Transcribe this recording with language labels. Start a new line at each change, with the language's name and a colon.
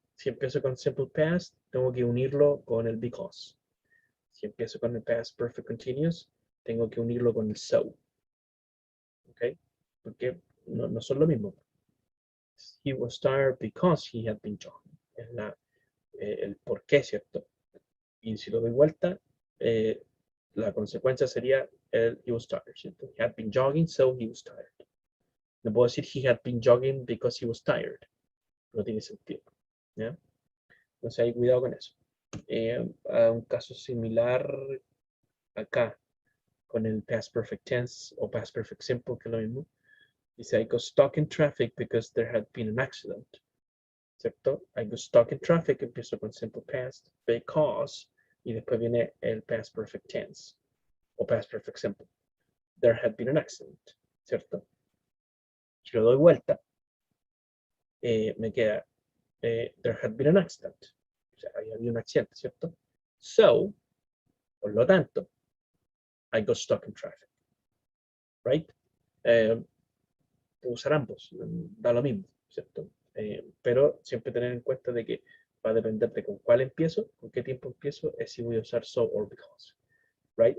Spanish: Si empiezo con simple past, tengo que unirlo con el because. Si empiezo con el past perfect continuous, tengo que unirlo con el so. ¿Ok? Porque no son lo mismo.
English: He was tired because he had been jogging.
Spanish: Es el por qué, ¿cierto? Y si lo doy vuelta, la consecuencia sería
English: he was tired,
Spanish: ¿cierto?
English: He had been jogging, so he was tired.
Spanish: No puedo decir
English: he had been jogging because he was tired.
Spanish: No tiene sentido. ¿Ya? Entonces hay cuidado con eso. Un caso similar acá con el past perfect tense o past perfect simple, que es lo mismo.
English: Dice, I got stuck in traffic because there had been an accident. ¿Cierto? I got stuck in traffic,
Spanish: empiezo con
English: simple past, because,
Spanish: y después viene el
English: past perfect tense o past perfect simple. There had been an accident, ¿cierto?
Spanish: Si lo doy vuelta, me queda,
English: there had been an accident.
Spanish: O sea, había un accidente, ¿cierto? So, por lo tanto,
English: I got stuck in traffic. Right?
Spanish: Puedo usar ambos, da lo mismo, ¿cierto? Pero siempre tener en cuenta de que va a depender de con cuál empiezo, con qué tiempo empiezo, es si voy a usar so or because.
English: Right?